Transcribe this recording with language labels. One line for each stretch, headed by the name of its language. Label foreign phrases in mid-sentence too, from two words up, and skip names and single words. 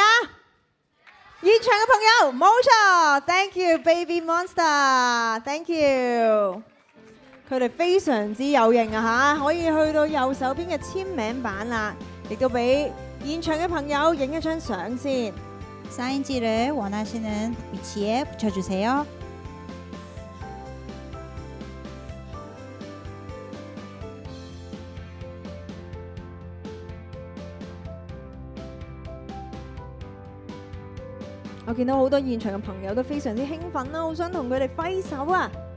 Cantonese: 現場嘅朋友，冇錯 ，
English: Thank you Baby Monster， Thank you。
Cantonese: 佢哋非常之有型啊嚇，可以去到右手邊嘅簽名版啦，亦都俾現場嘅朋友影一張相先。
Korean: 사인지를 원하시는 위치에 붙여주세요.
Cantonese: 我見到好多現場嘅朋友都非常之興奮啦，好想同佢哋揮手啊！